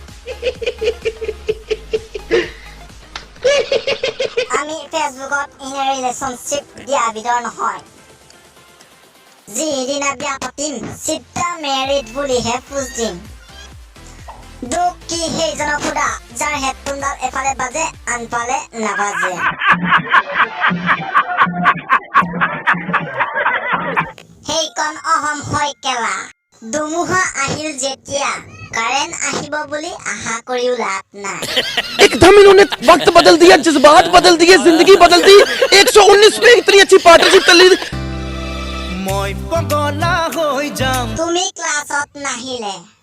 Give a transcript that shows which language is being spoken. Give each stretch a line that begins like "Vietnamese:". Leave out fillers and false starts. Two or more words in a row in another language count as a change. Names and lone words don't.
Assamese: আমি ফেচবুকত
English: in relationship
Assamese: দিয়া বিধৰ নহয় যিদিনা বিয়া পাতিম চিধা মেৰিড বুলিহে পোজ দিম দুখ কি সেইজনক সোধা যাৰ হেডফোনডাল এফালে বাজে আনফালে নাবাজে সেইকণ অহম হয় কেলা ধুমুহা আহিল যেতিয়া কাৰেণ্ট আহিব বুলি আশা কৰিও লাভ নাই
Hindi: एकदम इन्होंने वक्त बदल दिया जज्बात बदल दिए जिंदगी बदल दी 119 में इतनी अच्छी पार्टनरशिप चल रही
Assamese: মই পগলা হৈ যাম তুমি ক্লাছত নাহিলে